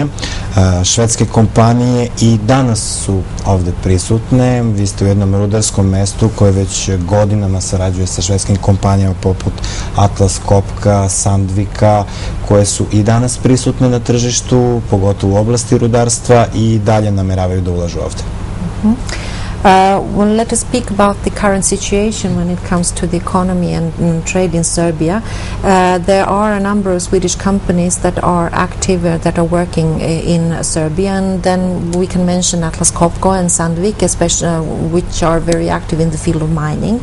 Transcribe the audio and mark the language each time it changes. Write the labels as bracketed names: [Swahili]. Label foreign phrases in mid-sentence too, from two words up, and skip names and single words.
[Serbian] Švedske kompanije i danas su ovde prisutne. Vi ste u jednom rudarskom mestu koje već godinama sarađuje sa švedskim kompanijama poput Atlas Copca, Sandvika, koje su i danas prisutne na tržištu, pogotovo u oblasti rudarstva i dalje nameravaju da ulažu ovde. [English] Well, let us speak about the current situation when it comes to the economy and trade in Serbia. There are a number of Swedish companies that are active, that are working in Serbia, and then we can mention Atlas Copco and Sandvik, especially, which are very active in the field of mining.